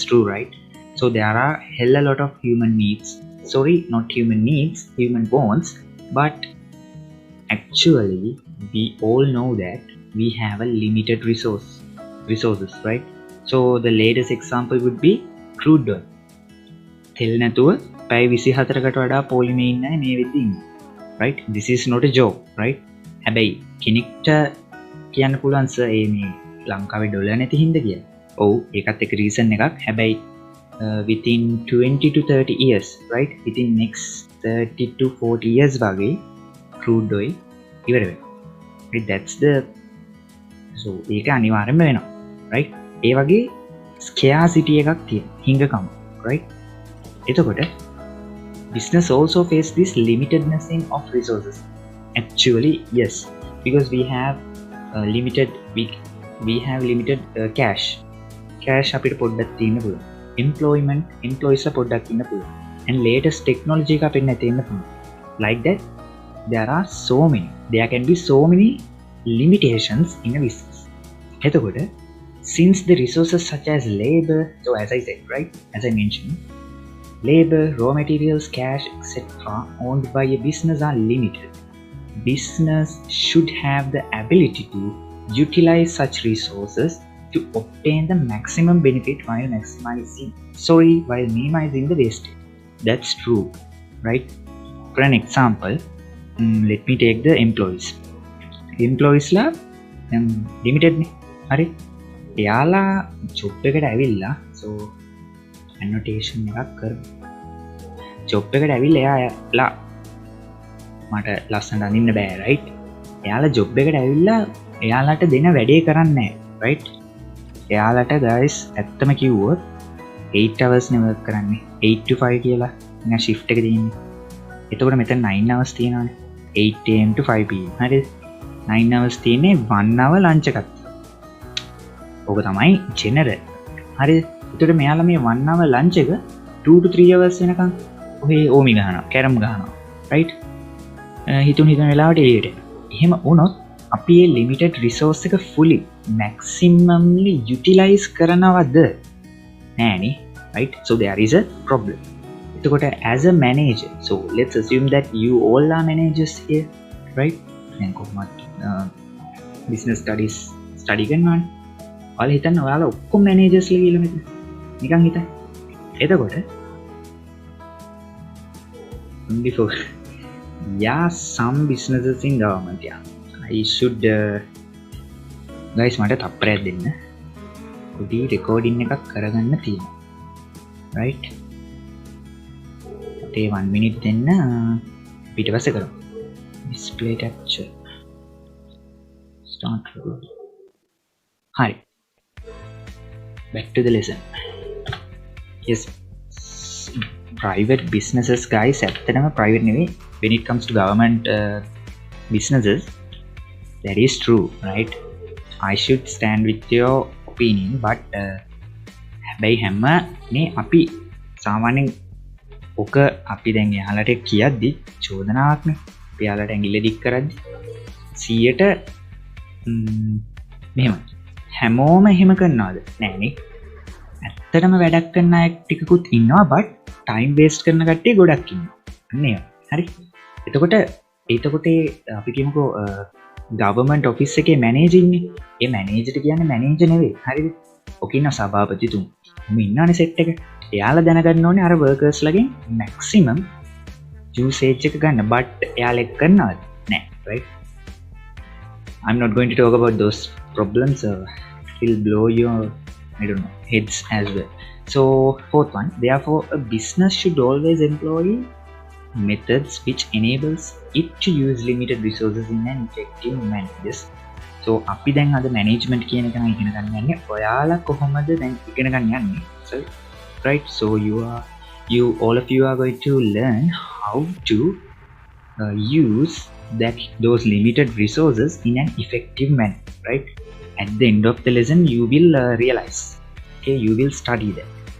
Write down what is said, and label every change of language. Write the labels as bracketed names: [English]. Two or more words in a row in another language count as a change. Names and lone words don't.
[English] true right so there are hell a lot of human needs sorry not human needs human wants but actually we all know that we have a limited resources right so the latest example would be crude oil [Sinhala] තෙල් නැතුව පැය 24කට වඩා පොලිමේ ඉන්න මේ වෙද්දී ඉන්නේ [English] right this is not a joke right [Sinhala] හැබැයි කෙනෙක්ට කියන්න පුළුවන් සර් මේ ලංකාවේ ඩොලර් නැති හින්දා කියලා. ඔව් ඒකත් එක රීසන් එකක්. හැබැයි [English] within 20 to 30 years right within next 30 to 40 years [Sinhala] වගේ [English] crude oil [Sinhala] ඉවර වෙනවා. [English] right that's the so [Sinhala] ඒක අනිවාර්යයෙන්ම වෙනවා. right ඒ වගේ scarcity එකක් තියෙනවා. [English] හිඟකම right එතකොට business also face this limitedness in of resources actually yes because we have limited we have limited cash අපිට [Sinhala] පොඩ්ඩක් තියෙන්න පුළුවන් employees පොඩ්ඩක් ඉන්න පුළුවන් [English] and latest technology [Sinhala] එක අපිට නැතෙන්න පුළුවන් [English] like that there can be so many limitations in a business එතකොට since the resources such as labor so as I said right as I mentioned labor raw materials cash etc owned by a business are limited business should have the ability to utilize such resources to obtain the maximum benefit while minimizing the wastage that's true right for an example let me take the employees la limited [Sinhala] නේ හරි එයාලා job එකට ඇවිල්ලා [English] so [Sinhala] annotation එකක් කරමු job එකට ඇවිල්ලා එයාලා මට ලස්සනට අඳින්න බෑ right එයාලා job එකට ඇවිල්ලා එයාලට දෙන වැඩේ කරන්නේ නැහැ right එයාලට guys ඇත්තම කිව්වොත් 8 hours නේ work කරන්නේ 8 to 5 කියලා නිකන් shift එක දෙන්නේ එතකොට මෙතන 9 hours තියෙනවානේ 8 am to 5 pm හරිද 9 hours තියෙන්නේ [English] 1 hour lunch [Sinhala] එකක් ඕක තමයි general හරිද එතකොට මෙයාලා මේ [English] 1 hour lunch [Sinhala] එක 2 to 3 hours වෙනකන් ඔහේ ඕමි ගහනවා කැරම් ගහනවා right හිතුන වෙලාවට එළියට එහෙම වුණොත් අපි මේ [English] limited resource [Sinhala] එක [English] fully maximally utilize [Sinhala] කරනවද නෑනේ [English] right so there is a problem [Sinhala] එතකොට [English] as a manager so let's assume that you all are managers here right [Sinhala] දැන් කොහොමද [English] business study [Sinhala] කරනවානේ ඔයාලා හිතන්න ඔයාලා ඔක්කොම managers ලා කියලා මෙතන නිකන් හිතන්න එතකොට [English] before yeah some businesses in government yeah I should guys [Sinhala] මට තප්පරයක් දෙන්න පොඩි recording එකක් කරගන්න තියෙනවා [English] right [Sinhala] ඒ 1 minute දෙන්න ඊට පස්සේ කරමු [English] display capture start recording හරි back to the lesson. Yes, private businesses guys [Sinhala] ඇත්තටම private නෙවෙයි, [English] when it comes to government businesses, that is true, right? I should stand with your opinion, but [Sinhala] හැබැයි හැම මේ අපි සාමාන්‍යයෙන් ඔක අපි දැන් එයාලට කියද්දි චෝදනාවක්නේ. අපි එයාලට ඇඟිල්ල දික් කරද්දි 100ට මෙහෙම හැමෝම එහෙම කරනවද? නෑනේ. ඇත්තටම වැඩක් කරන අය ටිකකුත් ඉන්නවා, but [English] time waste [Sinhala] කරන කට්ටිය ගොඩක් ඉන්නවා. අන්න ඒ හරි. එතකොට අපි කියමුකෝ [English] government office [Sinhala] එකේ manager ඉන්නේ. ඒ manager කියන්නේ manager නෙවෙයි. හරිද? ඔක ඉන්න සභාපතිතුමා. මේ ඉන්නවනේ set එක. එයාලා දැනගන්න ඕනේ අර workers ලගෙන් [English] maximum usage [Sinhala] එක ගන්න. but එයාලා එක් කරනවද? නෑ, [English] right? I'm not going to talk about those problems. It will blow your heads as well. So fourth one, therefore a business should always employ methods which enables it to use limited resources in an effective manner. [Sinhala] So අපි දැන් අද management කියන එක නම් ඉගෙන ගන්න යන්නේ. ඔයාලා කොහොමද දැන් ඉගෙන ගන්න යන්නේ? [English] So right, so all of you are going to learn how to use those limited resources in an effective manner, right? At the end of the lesson you will realize, okay, you will study that.